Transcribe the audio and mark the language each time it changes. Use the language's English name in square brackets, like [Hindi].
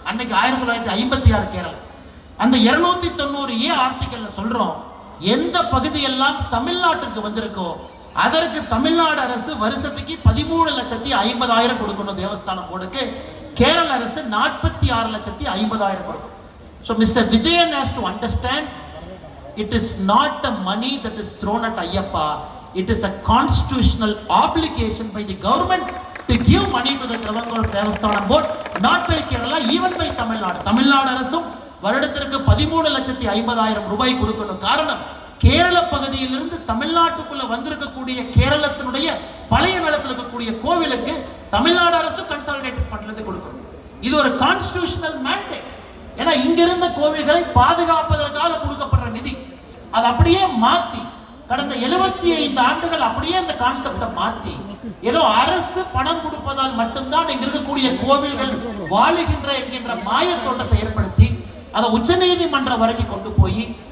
[Tamil] அன்னைக்கு 1956 கேரளா. அந்த 290A ஆர்டிகல்ல சொல்றோம், எந்த பகுதியெல்லாம் தமிழ்நாட்டுக்கு வந்திருக்கோ அதற்கு தமிழ்நாடு அரசு வருஷத்துக்கு 13,50,000 கொடுக்கணும் தேவஸ்தானம் போர்டுக்கு, கேரள அரசு 46,50,000 கொடுக்கணும். [English] So Mr. Vijayan has to understand, it is not the money that is thrown at Ayyappa, it is a constitutional obligation by the government to give money to the Travancore Devasthanam Board, not by Kerala, even by Tamil Nadu. [Tamil] Tamil Nadu அரசும் வருடத்திற்கு 13,50,000 ரூபாய் கொடுக்கணும். காரணம், கேரள பகுதியிலிருந்து தமிழ்நாட்டுக்குள்ள வந்திருக்கக்கூடிய கேரளத்தினுடைய பழைய நிலத்தில் இருக்கக்கூடிய கோவிலுக்கு தமிழ்நாடு அரசு கன்சாலிடேட்டட் ஃபண்ட்ல இருந்து கொடுக்கணும். இது ஒரு கான்ஸ்டிடியூஷனல் மேண்டேட். ஏன்னா இங்கிருந்த கோவில்களை பாதுகாப்பதற்காக கொடுக்கப்படுற நிதி அது அப்படியே மாத்தி கடந்த 75 ஆண்டுகள் அப்படியே அந்த கான்செப்டை மாத்தி ஏதோ அரசு பணம் கொடுப்பதால் மட்டும்தான் இங்க இருக்கக்கூடிய கோவில்கள் வாழுகின்ற என்கின்ற மாய தோட்டத்தை ஏற்படுத்தி அதை உச்சநீதிமன்றம் வரைக்கும் கொண்டு போய்